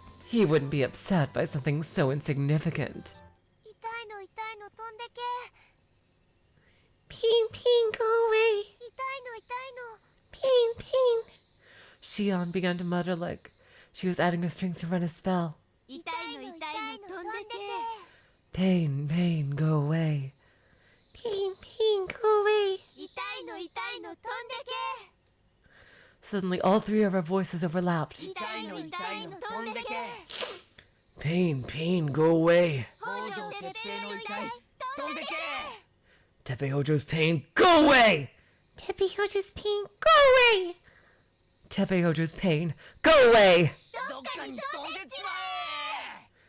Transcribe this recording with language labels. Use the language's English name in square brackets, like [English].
[English] He wouldn't be upset by something so insignificant. [Japanese] 痛いの痛いの飛んでけ。 [English] Pain, pain, go away. [Japanese] 痛いの痛いの。 [English] Pain, pain. Shion began to mutter like she was adding her strength to run a spell. [Japanese] 痛いの痛いの飛んでけ [English] Pain, pain, go away. Pain, pain, go away. [Japanese] 痛いの痛いの飛んで [English] Suddenly, all three of our voices overlapped. [Japanese] け痛いの痛いの飛んでけ [English] Pain, pain, go away. [Japanese] 北条哲平の痛い飛んでけ [English] Tepe Hojo's pain, go away! Teppy Hojo's pain, go away. Tepe Hojo's pain, go away! [Japanese] どっかに飛んでちまえ